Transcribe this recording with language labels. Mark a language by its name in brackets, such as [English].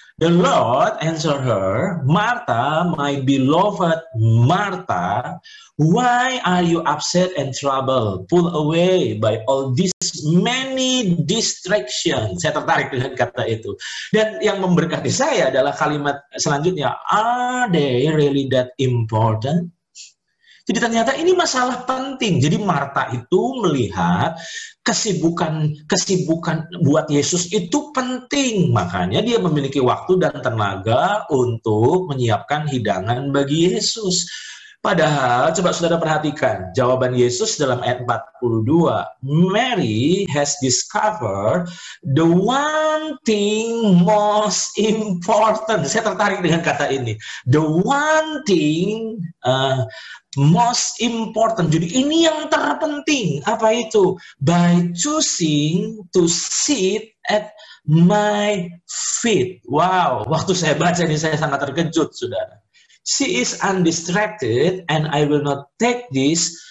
[English] The Lord answered her, Martha, my beloved Martha, why are you upset and troubled, pulled away by all these many distractions? [Indonesian] Saya tertarik dengan kata itu. Dan yang memberkati saya adalah kalimat selanjutnya, [English] are they really that important? [Indonesian] Jadi ternyata ini masalah penting. Jadi Marta itu melihat kesibukan buat Yesus itu penting. Makanya dia memiliki waktu dan tenaga untuk menyiapkan hidangan bagi Yesus. Padahal, coba saudara perhatikan, jawaban Yesus dalam ayat 42, [English] Mary has discovered the one thing most important. [Indonesian] Saya tertarik dengan kata ini. [English] The one thing most important. [Indonesian] Jadi ini yang terpenting. Apa itu? [English] By choosing to sit at my feet. [Indonesian] Wow, waktu saya baca ini saya sangat terkejut, saudara. [English] She is undistracted and I will not take this.